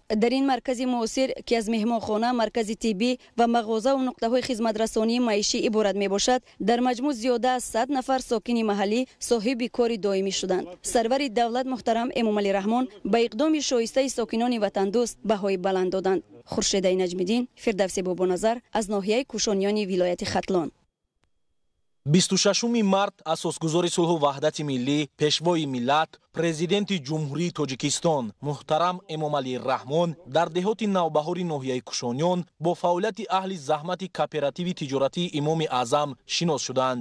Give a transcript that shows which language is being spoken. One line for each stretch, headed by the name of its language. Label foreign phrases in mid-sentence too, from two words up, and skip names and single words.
Persian: در این مرکز معاصر که از مهمانخانه، مرکز طبی و مغازه و نقطه های خدمت رسانی معیشی عبارت می باشد در مجموع زیاده از 100 نفر ساکن محلی صاحب کار دائمی شدند. سرور دولت محترم امام علی رحمان با اقدام شایسته ساکنان وطن دوست بهای بلند دادند. خورشید نجمیدین، فردوسی بابانظر از ناحیه کوشانیان ولایت ختلان.
Tajik: 26 март асосгузори сулҳу ваҳдати миллӣ пешвои миллат президенти ҷумҳурии тоҷикистон муҳтарам эмомалӣ раҳмон дар деҳоти навбаҳори ноҳияи кушониён бо фаъолияти аҳли заҳмати кооперативи тиҷоратии имоми аъзам шинос шуданд.